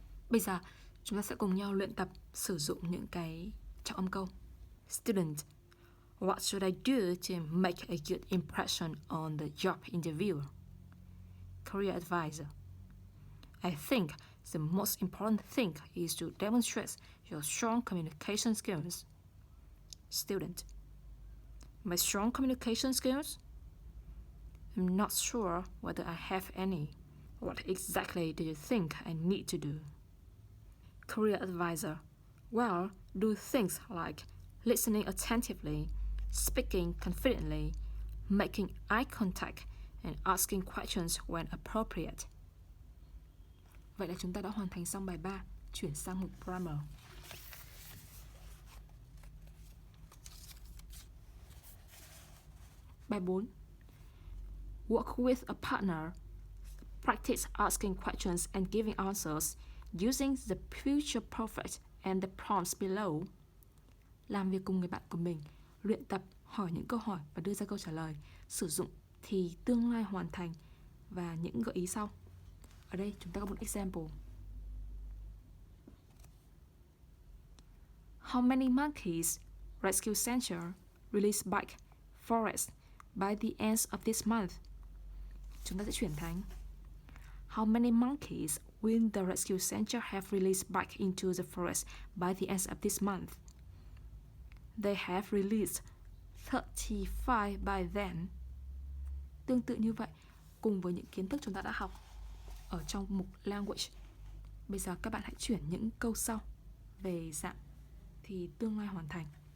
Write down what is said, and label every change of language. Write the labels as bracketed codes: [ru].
[vi] Bây giờ chúng ta sẽ cùng nhau luyện tập sử dụng những cái trọng âm câu. [en] Student, what should I do to make a good impression on the job interviewer? Career advisor, I think the most important thing is to demonstrate your strong communication skills. Student, my strong communication skills? I'm not sure whether I have any. What exactly do you think I need to do? Career advisor, well, do things like listening attentively, speaking confidently, making eye contact, and asking questions when appropriate. [vi] Vậy là chúng ta đã hoàn thành xong bài 3. Chuyển sang mục grammar. Bài 4. [en] Work with a partner. Practice asking questions and giving answers using the future perfect and the prompts below. [vi] Làm việc cùng người bạn của mình, luyện tập hỏi những câu hỏi và đưa ra câu trả lời, sử dụng thì tương lai hoàn thành và những gợi ý sau. Ở đây chúng ta có một example. [en] How many monkeys rescue center release bike forest by the end of this month? [vi] Chúng ta sẽ chuyển thành [en] How many monkeys will the rescue center have released back into the forest by the end of this month? They have released 35 by then. [vi] Tương tự như vậy, cùng với những kiến thức chúng ta đã học ở trong mục language, bây giờ các bạn hãy chuyển những câu sau về dạng thì tương lai hoàn thành.